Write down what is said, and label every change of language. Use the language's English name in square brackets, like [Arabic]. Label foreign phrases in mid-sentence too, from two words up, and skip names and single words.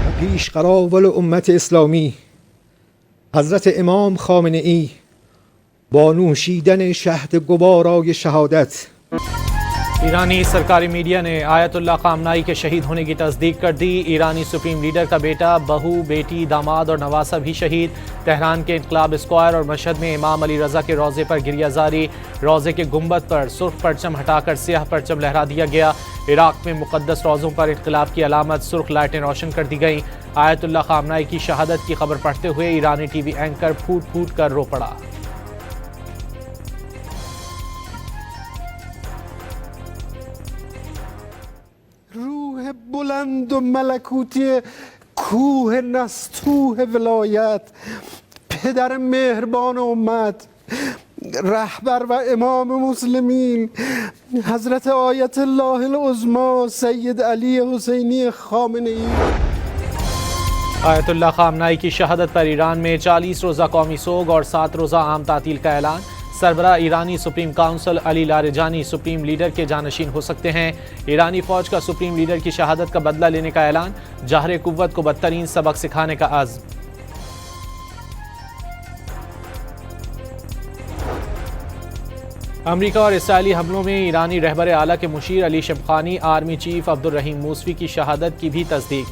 [Persian] پیشقراول امت اسلامی حضرت امام خامنه ای با نوشیدن شهد گوارای शहादत। [Hindi] ईरानी सरकारी मीडिया ने आयतुल्लाह खामनाई के शहीद होने की तस्दीक कर दी। ईरानी सुप्रीम लीडर का बेटा, बहू, बेटी, दामाद और नवासा भी शहीद। तेहरान के इनकलाब स्क्वायर और मशहद में इमाम अली रज़ा के रोज़े पर गिरिया जारी। रोज़े के गुंबद पर सुर्ख परचम हटाकर स्याह परचम लहरा दिया गया। इराक में मुक़द्दस रोज़ों पर इनकलाब की अलामत सुर्ख लाइटें रोशन कर दी गईं। आयतुल्लाह खामनाई की शहादत की खबर पढ़ते हुए ईरानी टीवी एंकर फूट फूट कर रो पड़ा। [Persian] بلند و ملکوتی کوه نستوه ولایت، پدر مهربان امت، رهبر و امام مسلمین حضرت آیت الله العظما سید علی حسینی خامنه ای। [Hindi] आयतुल्लाह खामनाई की शहादत पर ईरान में 40 रोज़ा कौमी सोग और 7 रोज़ा आम तातील का ऐलान। सरबरा ईरानी सुप्रीम काउंसिल अली लारेजानी सुप्रीम लीडर के जानशीन हो सकते हैं। ईरानी फौज का सुप्रीम लीडर की शहादत का बदला लेने का ऐलान। जहर कुव्वत को बदतरीन सबक सिखाने का आज़्म। अमरीका और इसराइली हमलों में ईरानी रहबर आला के मुशीर अली शमखानी, आर्मी चीफ अब्दुल रहीम मूसवी की शहादत की भी तस्दीक।